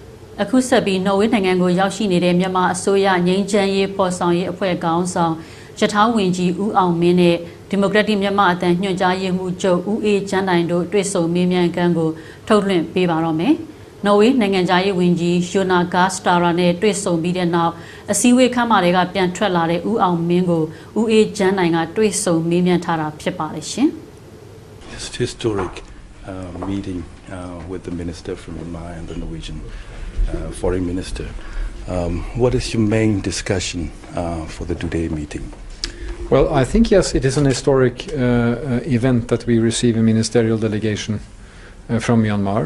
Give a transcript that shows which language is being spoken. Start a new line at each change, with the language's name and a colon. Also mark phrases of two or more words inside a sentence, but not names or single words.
Burmese: အခုဆက်ပြီးနော်ဝေးနိုင်ငံကိုရောက်ရှိနေတဲ့မြန်မာအစိုးရငြိမ်းချမ်းရေးဖော်ဆောင်ရေးအဖွဲ့ခေါင်းဆောင်ရထားဝင်ကြီးဦးအောင်မင်းနဲ့ဒီမိုကရက်တစ်မြန်မာအသံညွှန်ကြားရေးမှူးချုပ်ဦးအေးချမ်းတိုင်တို့တွေ့ဆုံမေးမြန်းခန်းကိုထုတ်လွှင့်ပေးပါတော့မယ်။နော်ဝေးနိုင်ငံသားရေးဝန်ကြီးယိုနာဂါစတာရာနဲ့တွေ့ဆုံပြီးတဲ့နောက်အစည်းအဝေးခန်းမတွေကပြန်ထွက်လာတဲ့ဦးအောင်မင်းကိုဦးအေးချမ်းတိုင်ကတွေ့ဆုံမေးမြန်းထားတာဖြစ်ပါတယ်ရှင်။
English: It's historic meeting with the minister from Myanmar and the Norwegian foreign minister. What is your main discussion for the today meeting? Well, I think yes, it is an historic event that we receive a ministerial delegation from Myanmar.